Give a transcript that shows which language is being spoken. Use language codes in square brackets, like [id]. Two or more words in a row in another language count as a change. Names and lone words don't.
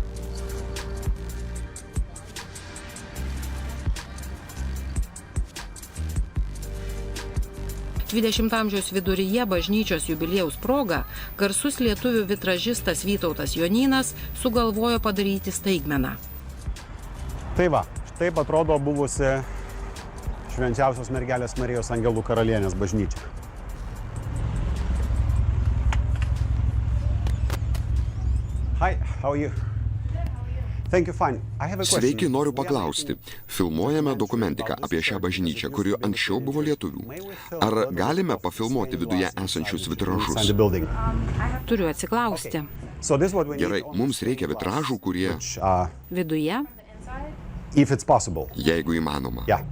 [lt] XX amžiaus viduryje bažnyčios jubiliejaus proga garsus lietuvių vitražistas Vytautas Jonynas sugalvojo padaryti staigmeną. Tai va, taip atrodo buvusi Švenčiausios mergelės Marijos Angelų karalienės bažnyčia. [en] Hi, how are you? Thank you, fine. I have a question. [lt] Sveiki, noriu paklausti. Filmuojame dokumentiką apie šią bažnyčią, kuri anksčiau buvo lietuvių. Ar galime pafilmuoti viduje esančius vitražus? Turiu atsiklausti. Gerai, mums reikia vitražų, kurie... Viduje? Jeigu įmanoma.